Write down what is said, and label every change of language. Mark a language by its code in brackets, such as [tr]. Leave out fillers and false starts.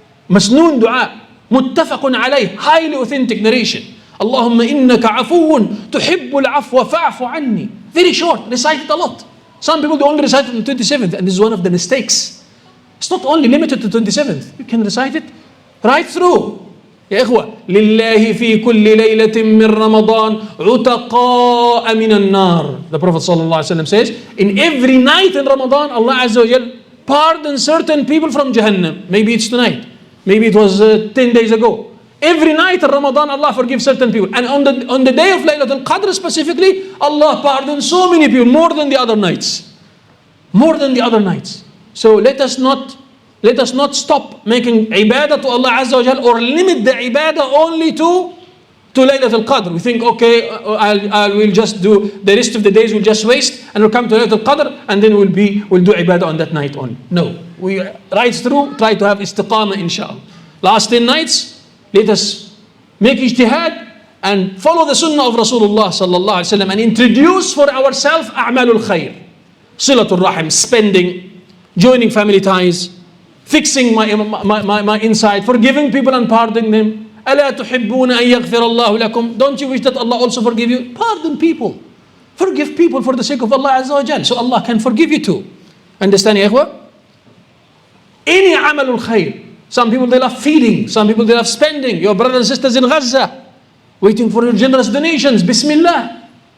[en] Masnoon dua, muttafaqun alayh, highly authentic narration. [ar] Allahumma innaka afuun tuhibbul afwa fa'fu anni. [en] Very short, recite it a lot. Some people they only recite it on the 27th, and this is one of the mistakes. It's not only limited to 27th. You can recite it right through. [ar] يا إخوة لله في كل ليلة من رمضان عتقاء من النار. [en] The Prophet ﷺ says, in every night in Ramadan, Allah Azza wa Jal pardons certain people from Jahannam. Maybe it's tonight. Maybe it was 10 days ago. Every night in Ramadan, Allah forgives certain people. And on the day of Laylatul Qadr specifically, Allah pardons so many people, more than the other nights. More than the other nights. So let us not stop making ibadah to Allah Azza wa Jal or limit the ibadah only to Laylatul Qadr. We think, okay, we'll just do the rest of the days, we'll just waste and we'll come to Laylatul Qadr and then we'll do ibadah on that night only. No, we right through try to have istiqamah inshallah. Last 10 nights, let us make ijtihad and follow the sunnah of Rasulullah sallallahu alaihi wasallam and introduce for ourselves a'malul khair, silatul rahim, spending, joining family ties, fixing my inside, forgiving people and pardoning them. [ar] ألا تحبون أن يغفر الله لكم? [en] Don't you wish that Allah also forgive you? Pardon people. Forgive people for the sake of Allah Azza wa Jal. So Allah can forgive you too. Understand, ya ikhwa? Any amalul khair. Some people they love feeding. Some people they love spending. Your brothers and sisters in Gaza, waiting for your generous donations. Bismillah.